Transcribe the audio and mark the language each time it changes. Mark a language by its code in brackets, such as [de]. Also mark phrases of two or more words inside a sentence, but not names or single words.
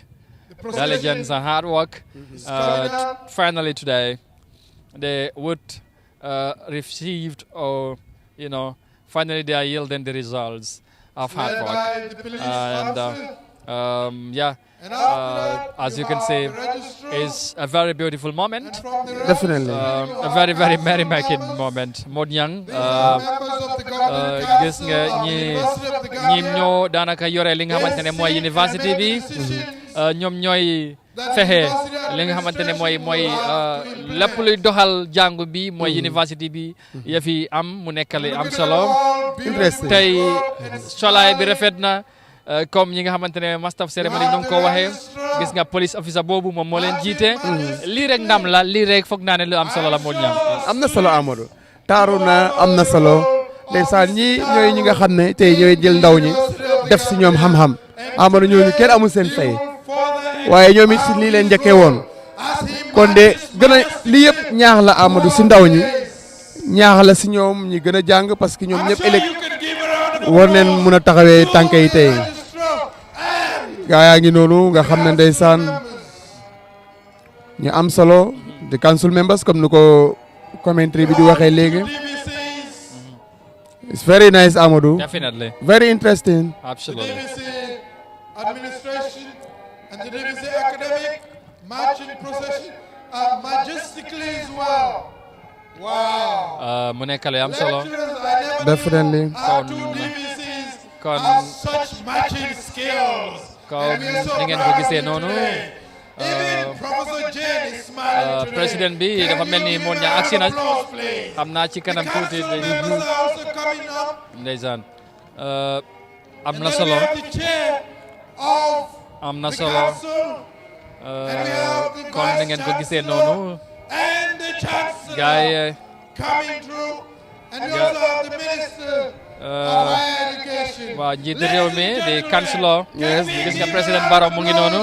[en] Diligence and hard work. Finally today, they would received, or finally they are yielding the results of hard work. And as you can see, it's a very beautiful moment. Definitely. A very, very merry-making moment. [wo] Modnyang, gis nga ñi ñoo daanaka yore li nga xamante ne mooy university bi. ñoom ñooy fexe li nga xamante ne mooy lépp luy doxal jàngu bi mooy university bi ya fi am mu nekkale am solo. tey solaay bi rafet na comme ñi nga xamante ne [en] master of ceremony [wo] ñu ngi ko waxee gis nga [en] police officer [wo] boobu moom moo leen jiite. lii rek ndam la lii rek foog naa ne lu am solo la moo ñam. am na solo Amadou taaru na am na solo ndeysaan ñi ñooy ñi nga xam ne tey ñooy jël ndaw ñi def si ñoom xam-xam Amadou ñooñu kenn amul seen fay. waaye ñoom it si lii leen njëkkee woon kon de gën a lii yëpp ñaax la Amadou si ndaw ñi ñaax la si ñoom ñi gën a jàng parce que ñoom ñëpp ëllëg war neen mun a taxawee tànk yi tey gaa yaa ngi noonu nga xam ne ndeysaan ñu am solo [en] the council members [wo] comme ni ko commentary bi di waxee léegi. [en] It's very nice Amadou. Definitely. Very interesting. Absolutely. And the DVC academic marching procession majestically as well. Wow. [wo] Mu nekkale am solo. [en] Definitely. [wo] Kon [en] such marching skills. [wo] Kon ni ngeen ko gisee noonu. Président bi dafa mel ni moon ñaa agsi na xam naa ci kanam tuuti ndeysaan am na solo. am na solo kon ni ngeen ko gisee noonu gaay waa njiitu réew mi di Chancellor gis nga président Barrow mu ngi noonu